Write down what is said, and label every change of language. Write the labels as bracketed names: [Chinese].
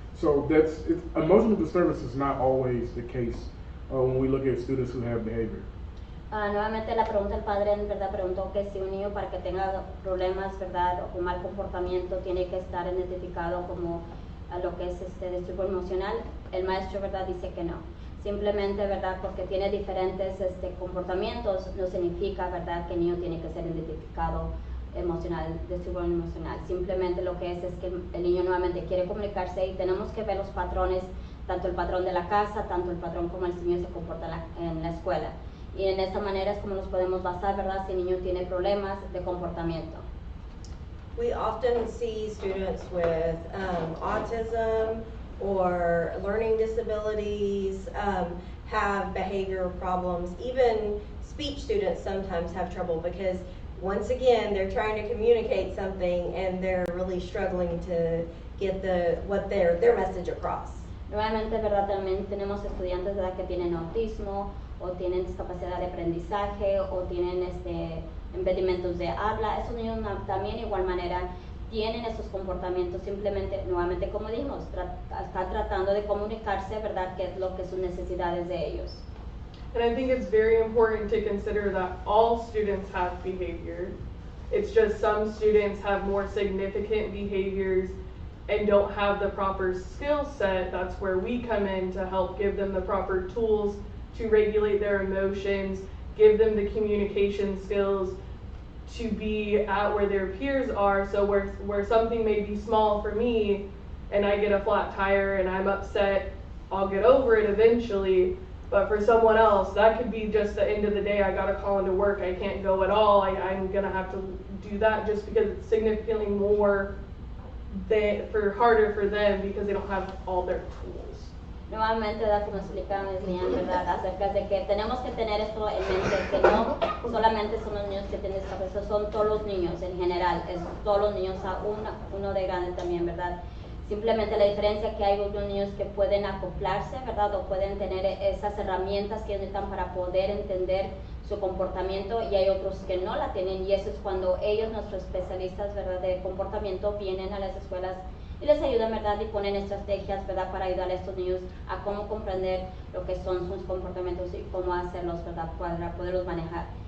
[English] So emotional disturbance is not always the case when we look at students who have behavior. [Spanish] Nuevamente la pregunta del padre, en verdad, preguntó que si un niño para que tenga problemas, verdad, o con mal comportamiento tiene que estar identificado como lo que es disturbio emocional. El maestro, verdad, dice que no. Simplemente, verdad, porque tiene diferentes comportamientos, no significa, verdad, que el niño tiene que ser identificado emocional, disturbio emocional. Simplemente lo que es que el niño nuevamente quiere comunicarse y tenemos que ver los patrones, tanto el patrón de la casa, tanto el patrón como el niño se comporta en la escuela. Y en esta manera es como nos podemos basar, ¿verdad?, si el niño tiene problemas de comportamiento. [English] We often see students with autism or learning disabilities have behavior problems. Even speech students sometimes have trouble because, once again, they're trying to communicate something and they're really struggling to get their message across. [Spanish] Nuevamente, ¿verdad?, también tenemos estudiantes, ¿verdad?, que tienen autismo o tienen discapacidad de aprendizaje o tienen impedimentos de habla. Esos niños también de igual manera tienen esos comportamientos, simplemente, nuevamente como dijimos, están tratando de comunicarse, ¿verdad?, qué es lo que sus necesidades de ellos. [English] And I think it's very important to consider that all students have behavior. It's just some students have more significant behaviors and don't have the proper skill set. That's where we come in to help give them the proper tools to regulate their emotions, give them the communication skills to be at where their peers are. So where something may be small for me and I get a flat tire and I'm upset, I'll get over it eventually. But for someone else, that could be just the end of the day. I gotta call into work, I can't go at all. I'm gonna have to do that just because it's significantly more harder for them because they don't have all their tools. [Spanish] Nuevamente, como explicaron Leslie, ¿verdad?, acerca de que tenemos que tener esto en mente, que no solamente son los niños que tienen discapacidad, son todos los niños en general, es todos los niños, a uno de grande también, ¿verdad? Simplemente la diferencia que hay unos niños que pueden acoplarse, ¿verdad?, o pueden tener esas herramientas que necesitan para poder entender su comportamiento, y hay otros que no la tienen, y eso es cuando ellos, nuestros especialistas, ¿verdad?, de comportamiento, vienen a las escuelas y les ayudan, ¿verdad?, y ponen estrategias, ¿verdad?, para ayudar a estos niños a cómo comprender lo que son sus comportamientos y cómo hacerlos, ¿verdad?, para poderlos manejar.